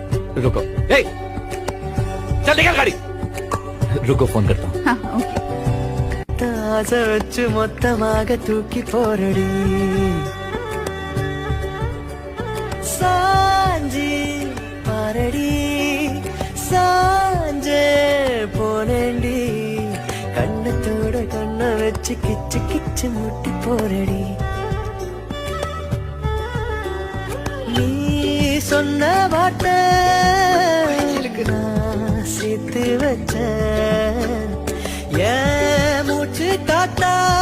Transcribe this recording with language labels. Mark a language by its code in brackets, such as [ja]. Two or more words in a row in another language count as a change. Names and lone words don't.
[hi] रुको चल निकल गाड़ी रुको फोन करता हूँ हाँ, ओके [ta] ஆசை வச்சு மொத்தமாக தூக்கி போரடி சாஞ்சி பாரடி சாஞ்சே போனேண்டி கண்ணத்தோட கண்ண வச்சு கிச்சு கிச்சு முட்டி போரடி நீ சொன்ன வார்த்தை நான் சேர்த்து வச்ச ஏன் மூச்சு காத்தா